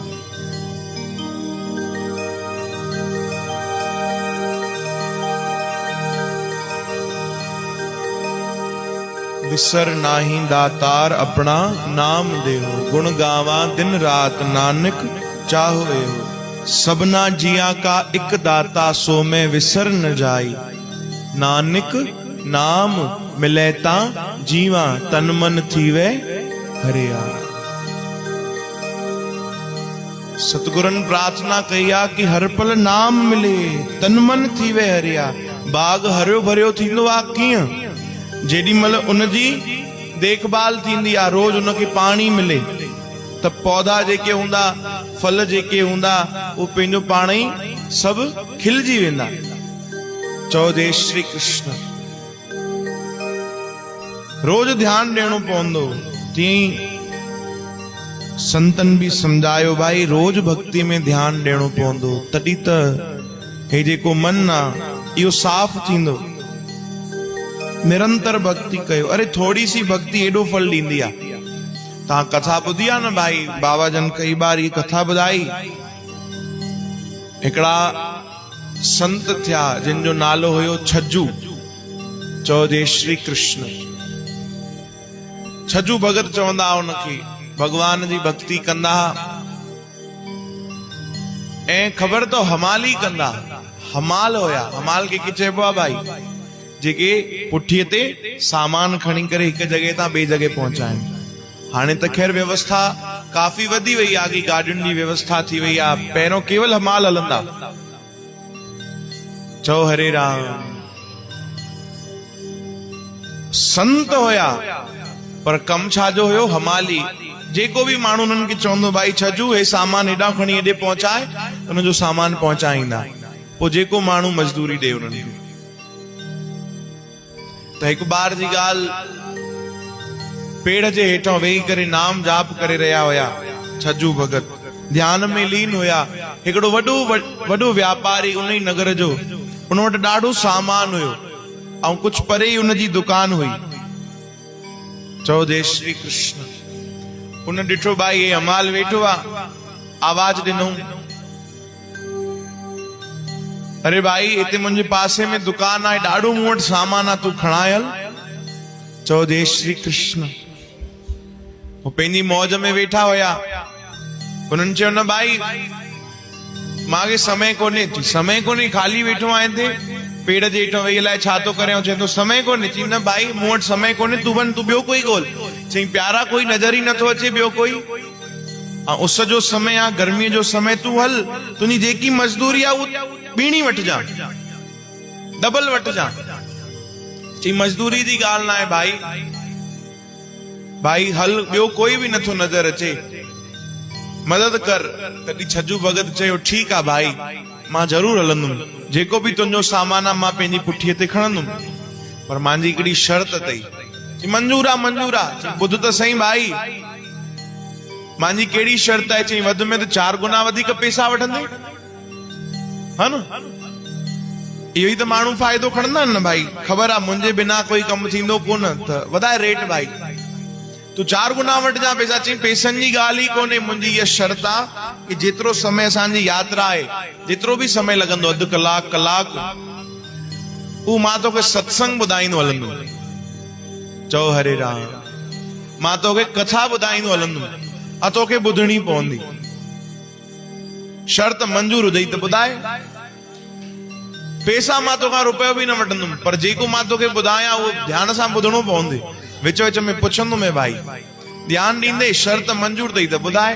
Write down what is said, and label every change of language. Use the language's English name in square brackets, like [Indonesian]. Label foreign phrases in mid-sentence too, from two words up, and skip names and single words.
[Punjabi] ਵਿਸਰ ਨਾਹੀ ਦਾਤਾਰ ਅਪਣਾ ਨਾਮ ਦੇਹੋ ਗੁਣ ਗਾਵਾ ਦਿਨ ਰਾਤ ਨਾਨਕ ਚਾਹੋ ਏਹੋ ਸਬਨਾ ਜੀਆ ਕਾ ਏਕ ਦਾਤਾ ਸੋ ਮੈਂ ਵਿਸਰ ਨ ਜਾਈ ਨਾਨਕ ਨਾਮ ਮਿਲੇ ਤਾ ਜੀਵਾ ਤਨ ਮਨ ਥੀਵੇ ਹਰਿਆ [Sindhi] सतगुरन प्रार्थना कहिया कि हर पल [Punjabi] नाम मिले तन मन थीवे हरिया [Sindhi] बाग हरियो भरियो थींदो आ कीअं जेडी मल उनजी देखभाल थींदी आ रोज उनके पानी मिले त पौधा जेके हुंदा फल जेके हुंदा वो पंहिंजो पाण ई सब खिलजी वेंदा चओ जय श्री कृष्ण रोज ध्यान ॾियणो पवंदो तीअं संतन भी समझायो भाई रोज भक्ति में ध्यान ॾियणो पवंदो तॾहिं त हे जेको मन आ इहो साफ़ थींदो निरंतर भक्ति कयो [Hindi] अरे थोड़ी सी भक्ति [Sindhi] एडो फल ॾींदी आ तव्हां कथा ॿुधी आ न भाई बाबा जन कई बार ये कथा ॿुधाई हिकिड़ा संत थिया जिन जो नालो हुयो छज्जू चओ जय श्री कृष्ण छज्जू भगत चवंदा उनखे भगवान जी भक्ति कंदा ऐं ख़बर तो हमाली कंदा हमाल होया हमाल के चइबो आहे भाई जेके पुठीअ ते सामान खणी करे हिक जगह तां ॿिए जगह पहुंचाइनि हाणे त खैर व्यवस्था काफ़ी वधी वई आहे कि गाॾियुनि जी व्यवस्था थी वई आहे पहिरियों केवल हमाल हलंदा चओ हरे राम संत होया पर कम छाजो हुयो हमाली जेको भी माण्हू उन्हनि खे चवंदो भाई छजू हे सामान हेॾां खणी हेॾे पहुचाए उनजो सामान पहुचाईंदा पोइ जेको माण्हू मजदूरी ॾे उन्हनि खे। त हिकु बार जी ॻाल्हि पेड़ जे हेठों वेही करे नाम जाप करे रहिया हुया छजू भगत, ध्यान में लीन हुया। हिकिड़ो वॾो व्यापारी उन ई नगर जो, उन वटि ॾाढो सामान हुयो ऐं कुझु परे ई उन जी दुकान हुई। चओ जय श्री कृष्ण। उन ॾिठो भाई हे अमाल वेठो आहे, आवाज ॾिनो, अरे भाई हिते मुंहिंजे पासे में दुकान आहे, ॾाढो मूं वटि सामान आहे, तूं खणाए हल। चओ जय श्री कृष्ण। वो पंहिंजी मौज में वेठा हुया। उन्हनि चयो न भाई मांखे समय कोन्हे। समय कोन्हे, खाली वेठो आहियां हिते पेड़ जे हेठों वेही अलाए छा थो करे। चए थो समय कोन्हे। चई न भाई मूं वटि समय कोन्हे, तूं वञ, तूं ॿियो कोई ॻोल्ह। चई प्यारा कोई नज़र ई नथो अचे ॿियो कोई। उस जो समय आहे, गर्मीअ जो समय, तूं हल, तुंहिंजी जेकी मजदूरी आहे उहा ॿीणी वठिजां, डबल वठिजां। चई मजदूरी जी ॻाल्हि न आहे भाई, भाई हल, ॿियो कोई बि नथो नज़र अचे, मदद कर। तॾहिं छजू भगत चयो ठीकु आहे भाई, मां ज़रूर हलंदुमि, जेको बि तुंहिंजो सामान आहे मां पंहिंजी पुठीअ ते खणंदुमि, पर मुंहिंजी हिकिड़ी शर्त अथई। मंजूर आहे, मंजूर आहे। ॿुध त सही भाई, मुंहिंजी कहिड़ी शर्त आहे? चई वधि में त 4 गुना वधीक पैसा वठंदे, हा न? इहो ई त माण्हू फ़ाइदो खणंदा आहिनि न भाई। ख़बर आहे मुंहिंजे बिना कोई कमु थींदो कोन, त वधाए रेट भाई, तू 4 गुना वठिजां पैसा। चई पैसनि जी ॻाल्हि ई कोन्हे, मुंहिंजी इहा शर्त आहे कि जेतिरो समय असांजी यात्रा आहे, जेतिरो बि समय लॻंदो, अधु कलाक, कलाक, उहो मां तोखे सत्संग ॿुधाईंदो हलंदुमि। चओ हरे राम। मां तोखे कथा ॿुधाईंदो हलंदुमि, तोखे ॿुधणी पवंदी। शर्त मंजूर हुजई त ॿुधाए, पैसा मां तोखां रुपयो बि न वठंदुमि, पर जेको मां तोखे ॿुधायां उहो ध्यान सां ॿुधणो पवंदे। विच विच में पुछंदुमि भाई, ध्यान ॾींदे शर्त मंजूर अथई त ॿुधाए।